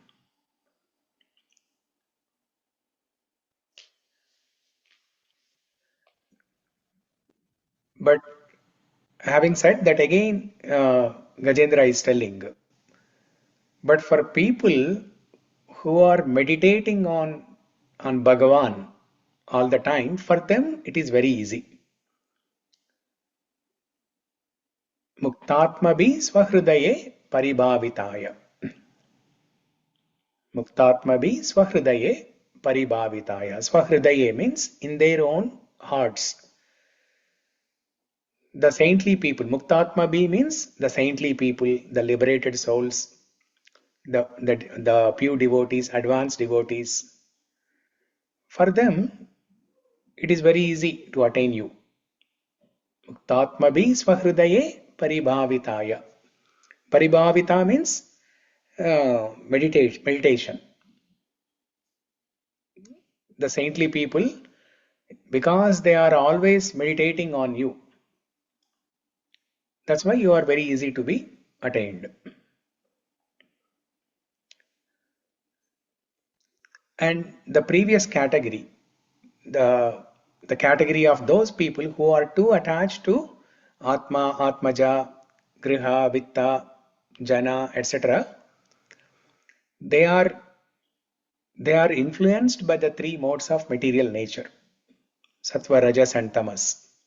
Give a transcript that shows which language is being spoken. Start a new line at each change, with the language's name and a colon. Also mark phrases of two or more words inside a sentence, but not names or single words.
English: But having said that, again, Gajendra is telling, but for people who are meditating on Bhagavan all the time, for them it is very easy.
Sanskrit: Muktatmabhi swahridaye paribhavitaya. Muktatmabhi swahridaye paribhavitaya.
English: Swahridaye means in their own hearts. The saintly people, Muktatmabhi means the saintly people, the liberated souls, the pure devotees, advanced devotees. For them, it is very easy to attain you.
Sanskrit: Muktatmabhi swahridaye paribhavitaya.
English: Paribhavita means meditation. The saintly people, because they are always meditating on you, that's why you are very easy to be attained. And the previous category, the category of those people who are too attached to
Sanskrit: Atma, Atmaja, Griha, Vitta, Jana,
English: etc., they are influenced by the three modes of material nature, Sattva, Rajas and Tamas.